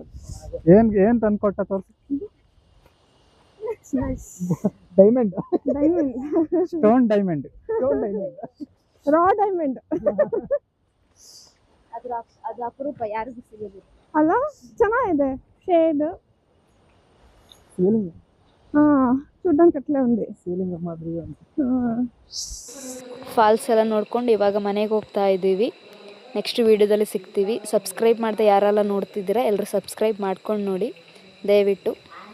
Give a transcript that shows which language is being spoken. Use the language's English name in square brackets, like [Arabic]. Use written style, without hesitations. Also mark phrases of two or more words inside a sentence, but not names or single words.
[Kannada] ಏನ್ ತಂದ್ಕೊಟ್ಟ ತೋರ್ಸು. [English] ಡೈಮಂಡ್ stone diamond, raw diamond. [Kannada] ಅದು ಅಪರೂಪ, ಯಾರಿಗೂ ಸಿಗೋದು ಅಲ್ಲ, ಚೆನ್ನಾಗಿದೆ షేడ్. [English] ఫీలింగ్ [Telugu] చూడ్డానికట్లే ఉంది. ఫీలింగ్ మాదిరిగా ఉంది. [Kannada] ಫಾಲ್ಸ್ ಎಲ್ಲ ನೋಡ್ಕೊಂಡು ಇವಾಗ ಮನೆಗೆ ಹೋಗ್ತಾ ಇದ್ದೀವಿ. ನೆಕ್ಸ್ಟ್ ವೀಡಿಯೋದಲ್ಲಿ ಸಿಗ್ತೀವಿ. ಸಬ್ಸ್ಕ್ರೈಬ್ ಮಾಡದೆ ಯಾರೆಲ್ಲ ನೋಡ್ತಿದ್ದೀರಾ ಎಲ್ಲರೂ ಸಬ್ಸ್ಕ್ರೈಬ್ ಮಾಡ್ಕೊಂಡು ನೋಡಿ ದಯವಿಟ್ಟು.